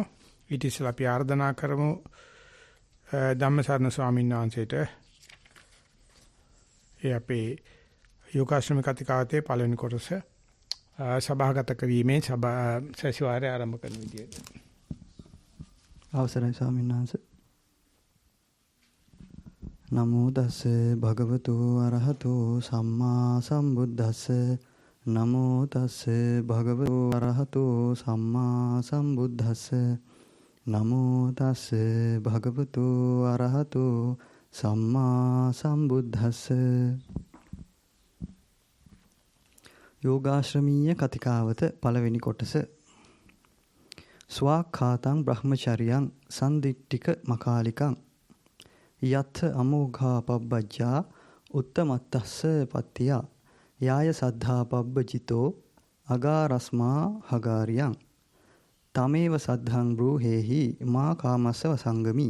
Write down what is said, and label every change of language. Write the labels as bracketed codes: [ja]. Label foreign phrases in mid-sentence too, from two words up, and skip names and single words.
[si] ඊට ඉස්සෙල්ලා අපි ආර්දනා කරමු ධම්මසරණ ස්වාමීන් වහන්සේට අපේ යෝගාශ්‍රම කතිකාවතේ පළවෙනි කොටස සභාගත කිරීමේ සැසිවාරය ආරම්භ කරන විදියට. අවසරයි ස්වාමීන් වහන්සේ. [pi] නමෝ තස්ස භගවතු අරහතෝ සම්මා සම්බුද්දස්ස. නමෝ තස්ස භගවතු අරහතෝ සම්මා සම්බුද්දස්ස. නමෝ තස්ස භගවතු අරහතෝ සම්මා සම්බුද්දස්ස. [si] යෝගාශ්‍රමීය කතිකාවත පළවෙනි කොටස. [pi] ස්වාඛාතං බ්‍රහ්මචර්යං සන්දිට්ඨික මකාලිකං යත් අමෝඝා පබ්බජ්ජා උත්තමත්තස්ස පත්තිය යාය සද්ධා පබ්බජිතෝ අගාරස්මා හගාරියං තමේව සද්ධං බ්‍රූහෙහි මා කාමස්ස වසංගමි.